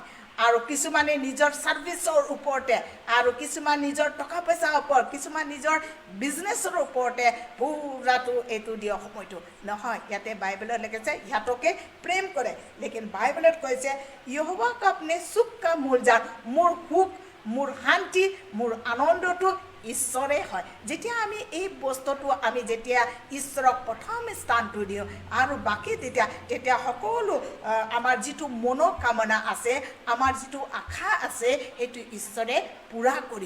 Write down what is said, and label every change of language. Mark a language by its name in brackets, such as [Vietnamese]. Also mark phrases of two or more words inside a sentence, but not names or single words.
[Assamese] আৰু কিছুমানে নিজৰ ছাৰ্ভিচৰ ওপৰতে, আৰু কিছুমান নিজৰ টকা পইচাৰ ওপৰত, কিছুমান নিজৰ বিজনেছৰ ওপৰতে পুৰাটো এইটো দিয়ে সময়টো নহয়। ইয়াতে বাইবেলত লিখিছে ইহঁতকে প্ৰেম কৰে, লেকিন বাইবেলত কৈছে [Hindi] यहोवा का अपने सुख का मूल जान, [Assamese] মোৰ সুখ মোৰ শান্তি মোৰ আনন্দটো ঈশ্বৰে হয়। যেতিয়া আমি এই বস্তুটো আমি যেতিয়া ঈশ্বৰক প্ৰথম স্থানটো দিওঁ আৰু বাকী তেতিয়া সকলো আমাৰ যিটো মনোকামনা আছে, আমাৰ যিটো আশা আছে, সেইটো ঈশ্বৰে পূৰা কৰিব।